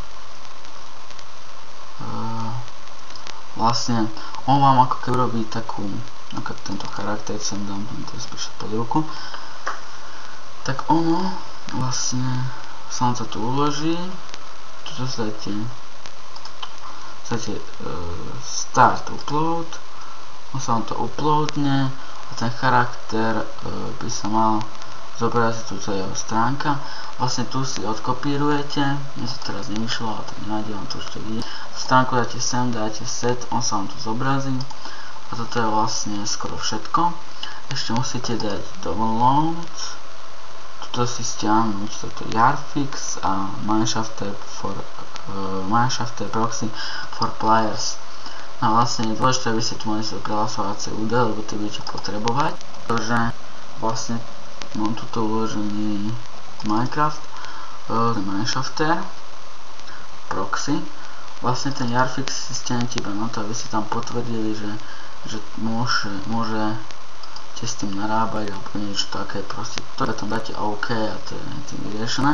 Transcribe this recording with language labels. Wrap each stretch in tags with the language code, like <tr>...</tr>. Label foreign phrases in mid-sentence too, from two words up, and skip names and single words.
<sk>Vlastne on vám ako keby robí takú, ako tento charakter, sem dám to spíš pod ruku, tak ono vlastne sa vám to tu uloží, tuto dáte</sk> <en>start upload,</en> <sk>on sa vám to uploadne a ten charakter by sa mal zobraziť tu jeho stránka. Vlastne tu si odkopírujete, mne to teraz nevyšlo, ale tak nevadí, vám to ešte ide. Stránku dáte sem, dáte set, on sa vám tu zobrazí a toto je vlastne skoro všetko. Ešte musíte dať download, tuto si stiahnuť toto Jarfix a Mineshafter proxy for players. No vlastne je dôležité, aby ste tu mali svoje prihlasovacie údaje, lebo to budete potrebovať, pretože vlastne mám tuto uložený Minecraft, Mineshafter proxy. Vlastne ten Jarfix si stiahnete iba na to, aby ste tam potvrdili, že môžete s tým narábať alebo niečo také, proste to tam dáte OK a to je tým vyriešené.</sk>